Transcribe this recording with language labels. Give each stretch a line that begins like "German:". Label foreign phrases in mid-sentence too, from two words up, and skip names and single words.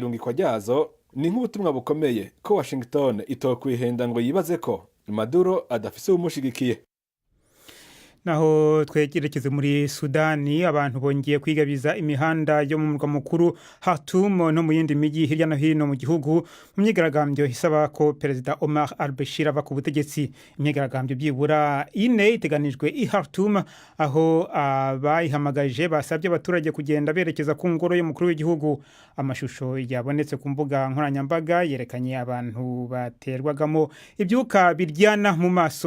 Rundi: Irungikwa ryazo ni nk'ubutumwa bukomeye ko Washington itokwihenda ngo yibaze ko Maduro adafise umushigikiye. Naho twegerekeze muri Sudani, abantu bongeye kwigabiza imihanda yo mu murwa mukuru Khartoum no mu yindi miji hirya no hino mu gihugu mu myigaragambyo isaba ko Perezida Omar al-Bashir ava ku butegetsi.
Kinyarwanda: Imyigaragambyo byibura ine iteganijwe i Khartoum, aho abayihamagaje basabye abaturage kugenda berekeza ku ngoro y'umukuru w'igihugu. Amashusho yabonetse ku mbuga nkoranyambaga yerekanye abantu baterwagamo ibyuka biryana mu maso.